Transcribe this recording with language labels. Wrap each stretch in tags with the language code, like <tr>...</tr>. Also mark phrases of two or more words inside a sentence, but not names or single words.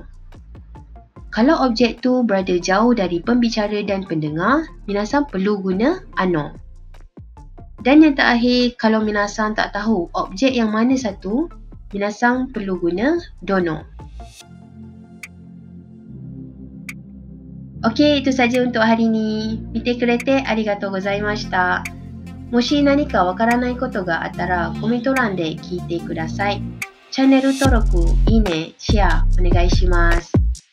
<ms>Kalau objek tu berada jauh dari pembicara dan pendengar, minasang perlu guna ano. Dan yang terakhir, kalau minasang tak tahu objek yang mana satu, minasang perlu guna dono. Okey, itu saja untuk hari ini.</ms> <ja>見てくれてありがとうございました。もし何か分からないことがあったらコメント欄で聞いてください. チャンネル登録、いいね、シェアお願いします。</ja>